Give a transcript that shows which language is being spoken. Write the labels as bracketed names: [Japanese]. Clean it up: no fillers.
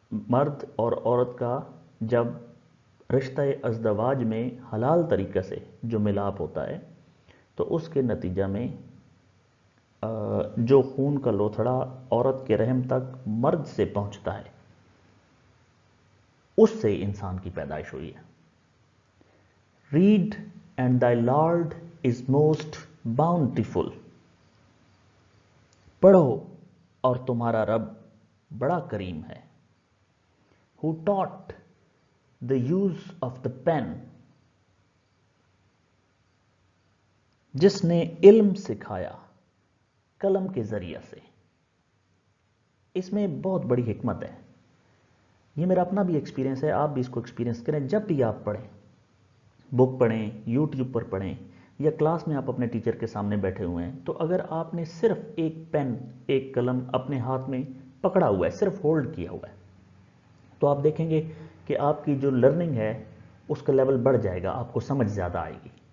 [Urdu] مرد اور عورت کا جب رشتہ ازدواج میں حلال طریقے سے جو ملاپ ہوتا ہے تو اس کے نتیجہ میں جو خون کا لوتھڑا عورت کے رحم تک مرد سے پہنچتا ہے اس سے انسان کی پیدائش ہوئی ہے. [English] Read and thy Lord is most bountiful. [Urdu] پڑھو اور تمہارا رب بڑا کریم ہے. [English] Who taught the use of the pen. [Urdu] جس نے علم سکھایا قلم کے ذریعہ سے. اس میں بہت بڑی حکمت ہے. یہ میرا اپنا بھی ایکسپیرینس ہے، آپ بھی اس کو ایکسپیرینس کریں. جب بھی آپ پڑھیں، بک پڑھیں، یوٹیوب پر پڑھیں، یا کلاس میں آپ اپنے ٹیچر کے سامنے بیٹھے ہوئے ہیں، تو اگر آپ نے صرف ایک پین، ایک قلم اپنے ہاتھ میں پکڑا ہوا ہے، صرف ہولڈ کیا ہوا ہے، تو آپ دیکھیں گے کہ آپ کی جو لرننگ ہے اس کا لیول بڑھ جائے گا، آپ کو سمجھ زیادہ آئے گی.